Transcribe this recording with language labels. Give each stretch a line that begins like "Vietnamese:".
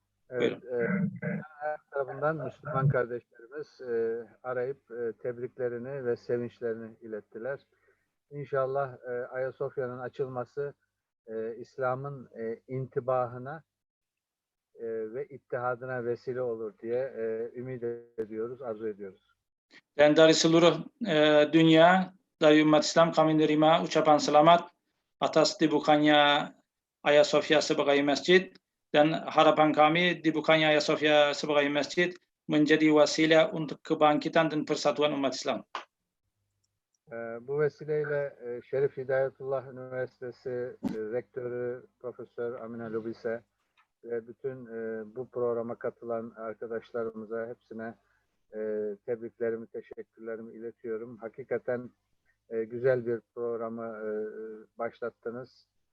Turkish: Evet, her tarafından Müslüman kardeşlerimiz arayıp tebriklerini ve sevinçlerini ilettiler. İnşallah Ayasofya'nın açılması İslam'ın intibahına ve ittihadına vesile olur diye ümit ediyoruz, arzu ediyoruz.
Indonesian: Dan dari seluruh dunia, dari umat Islam kami menerima ucapan selamat atas dibukanya Hagia Sophia sebagai masjid, dan harapan kami dibukanya Hagia Sophia sebagai masjid menjadi wasilah untuk kebangkitan dan persatuan umat Islam.
Turkish: Bu vesileyle Şerif Hidayatullah Üniversitesi Rektörü Profesör Amany Lubis'e ve bütün bu programa katılan arkadaşlarımıza hepsine tebriklerimi, teşekkürlerimi iletiyorum. Hakikaten güzel bir programı başlattınız.